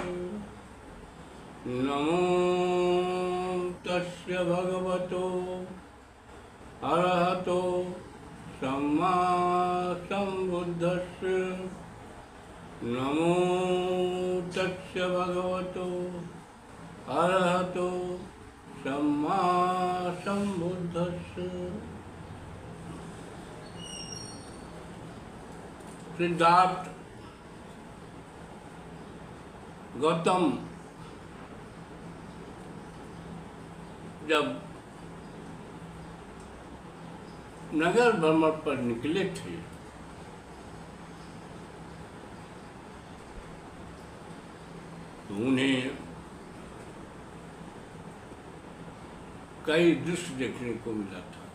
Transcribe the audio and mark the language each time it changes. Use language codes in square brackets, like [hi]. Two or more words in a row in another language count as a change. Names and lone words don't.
[pi] नमो तस्य भगवतो अरहतो सम्मा सम्बुद्धस्य। नमो तस्य भगवतो अरहतो सम्मा सम्बुद्धस्य। [hi] सिद्धार्थ गौतम जब नगर भ्रमण पर निकले थे तो उन्हें कई दृश्य देखने को मिला था।